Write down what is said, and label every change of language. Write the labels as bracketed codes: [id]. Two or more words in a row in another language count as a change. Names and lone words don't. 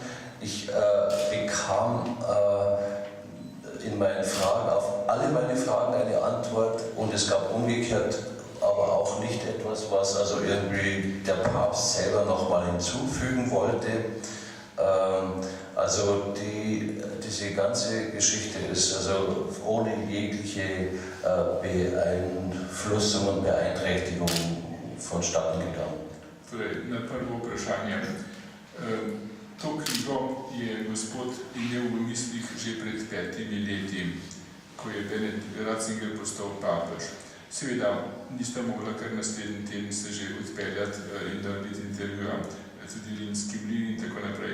[de] Ich bekam in meinen Fragen, auf alle meine Fragen eine Antwort, und es gab umgekehrt aber auch nicht etwas, was also irgendwie der Papst selber nochmal hinzufügen wollte. Also diese ganze Geschichte ist also ohne jegliche Beeinflussung und Beeinträchtigung vonstatten gegangen. [sl] Torej, na prvo vprašanje. To knjigo je gospod imel v mislih že pred 5 leti, ko je Benedikt Ratzinger postal papež. Seveda nista mogla kar naslednji teden se že odpeljati in narediti intervjuja, tudi Rimski mlin in tako naprej.